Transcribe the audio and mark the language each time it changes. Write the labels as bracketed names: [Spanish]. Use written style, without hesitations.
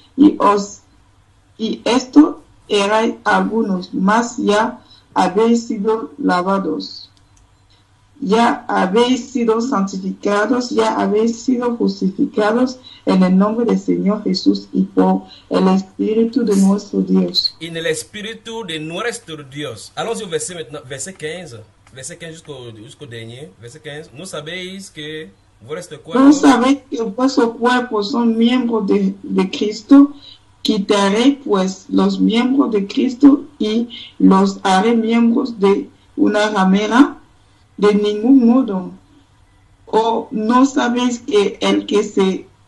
[Spanish] Y esto erais algunos, mas ya habéis sido lavados, ya habéis sido santificados, ya habéis sido justificados en el nombre del Señor Jesús y por el Espíritu de nuestro Dios. En el Espíritu de nuestro Dios. [French] Allons-y au verset maintenant, verset 15. Verset 15 jusqu'au dernier. Verset 15. [Spanish] Nous sabéis que vuestro cuerpo. No sabéis que vuestros cuerpos son miembros de Cristo. Quitaré pues los miembros de Cristo y los haré miembros de una ramera. De ningún modo. ¿O no sabéis que el que se